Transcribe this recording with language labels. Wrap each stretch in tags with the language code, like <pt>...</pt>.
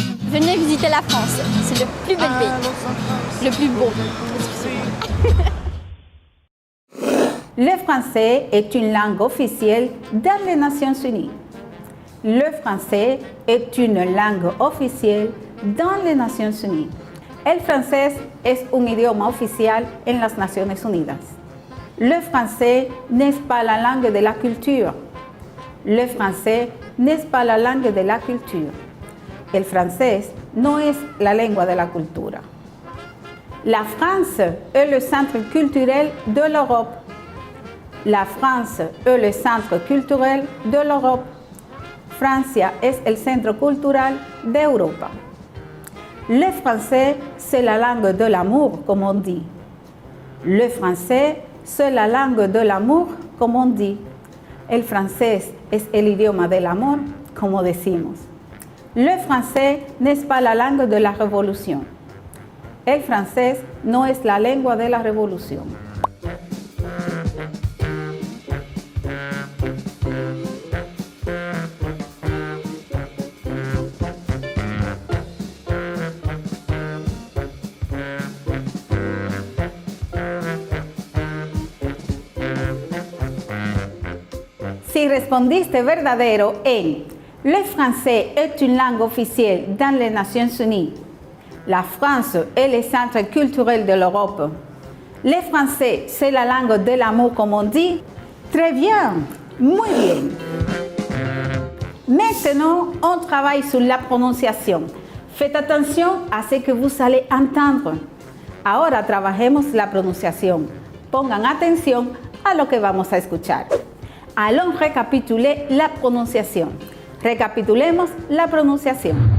<fr>Venez visiter la France, c'est le plus bel pays, le plus beau. Le français est une langue officielle dans les Nations Unies. Le français est une langue officielle dans les Nations Unies.</fr> <es>El francés es un idioma oficial en las Naciones Unidas.</es> <fr>Le français n'est pas la langue de la culture. Le français n'est pas la langue de la culture.</fr> <es>El francés no es la lengua de la cultura.</es> <fr>La France est le centre culturel de l'Europe. La France est le centre culturel de l'Europe.</fr> <es>Francia es el centro cultural de Europa.</es> <fr>Le français, c'est la langue de l'amour, comme on dit. Le français, c'est la langue de l'amour, comme on dit.</fr> <es>El francés es el idioma del amor, como decimos.</es> <fr>Le français n'est pas la langue de la révolution.</fr> <es>El francés no es la lengua de la revolución. Si respondiste verdadero en</es> <fr>le français est une langue officielle dans les Nations Unies, la France est le centre culturel de l'Europe, le français c'est la langue de l'amour comme on dit, très bien,</fr> <es>muy bien.</es> <fr>Maintenant, on travaille sur la prononciation. Faites attention à ce que vous allez entendre.</fr> <es>Ahora trabajemos la pronunciación. Pongan atención a lo que vamos a escuchar.</es> <fr>Allons récapituler la prononciation.</fr> <es>Recapitulemos la prononciación.</es>